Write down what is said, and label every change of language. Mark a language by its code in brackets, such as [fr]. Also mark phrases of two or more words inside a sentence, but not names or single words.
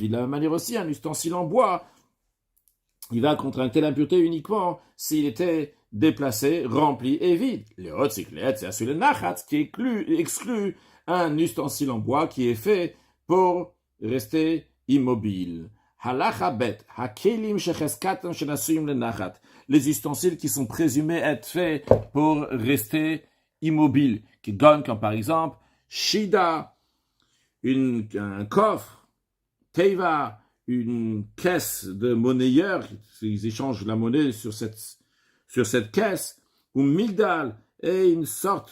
[fr] De la même manière aussi, un ustensile en bois, il va contracter l'impureté uniquement s'il était déplacé, rempli et vide. Les autres, c'est à celui de nachat qui exclut un ustensile en bois qui est fait pour rester immobile. [he] הלכה ב הכלים שחזקתם שנעשים לנחת. [fr] Les ustensiles qui sont présumés être faits pour rester immobiles, qui donnent comme par exemple shida, un coffre, teiva, une caisse de monnayeur, ils échangent la monnaie sur cette caisse, ou migdal, et une sorte